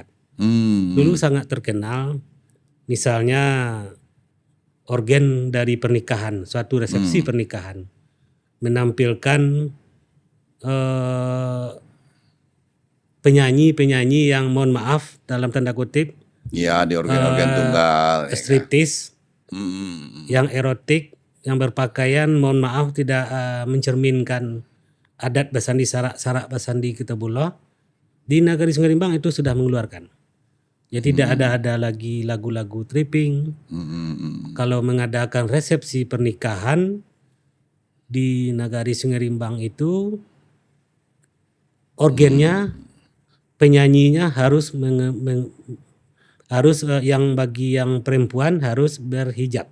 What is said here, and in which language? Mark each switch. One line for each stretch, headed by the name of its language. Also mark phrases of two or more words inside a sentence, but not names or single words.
Indonesian: Dulu sangat terkenal, misalnya organ dari pernikahan, suatu resepsi pernikahan, menampilkan penyanyi-penyanyi yang mohon maaf dalam tanda kutip, ya di organ-organ tunggal, striptease, yang erotik, yang berpakaian mohon maaf tidak mencerminkan
Minangkabau: adat Basandi Sarak Basandi Kitabulo.
Indonesian: Di Nagari Sungai Rimbang itu sudah mengeluarkan. Jadi tidak ada lagi lagu-lagu tripping. Kalau mengadakan resepsi pernikahan di Nagari Sungai Rimbang itu organnya, penyanyinya harus yang bagi yang perempuan harus berhijab.